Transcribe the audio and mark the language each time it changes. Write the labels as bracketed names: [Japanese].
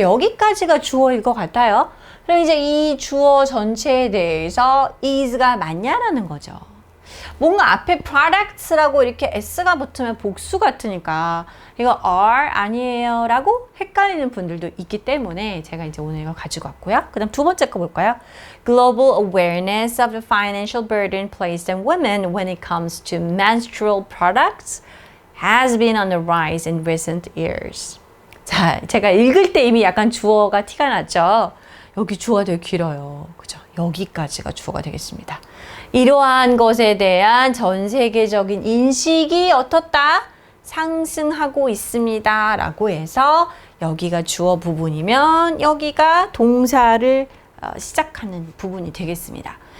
[Korean] 여기까지가 주어일 것 같아요. 그럼 이제 이 주어 전체에 대해서 is가 맞냐라는 거죠. 뭔가 앞에 products라고 이렇게 s가 붙으면 복수 같으니까 이거 are 아니에요 라고 헷갈리는 분들도 있기 때문에 제가 이제 오늘 이걸 가지고 왔고요. 그 다음 두 번째 거 볼까요? [English] Global awareness of the financial burden placed on women when it comes to menstrual products has been on the rise in recent years. [Korean] 자, 제가 읽을 때 이미 약간 주어가 티가 났죠. 여기 주어가 되게 길어요. 그죠? 여기까지가 주어가 되겠습니다. 이러한 것에 대한 전 세계적인 인식이 어떻다? 상승하고 있습니다. 라고 해서 여기가 주어 부분이면 여기가 동사를 시작하는 부분이 되겠습니다.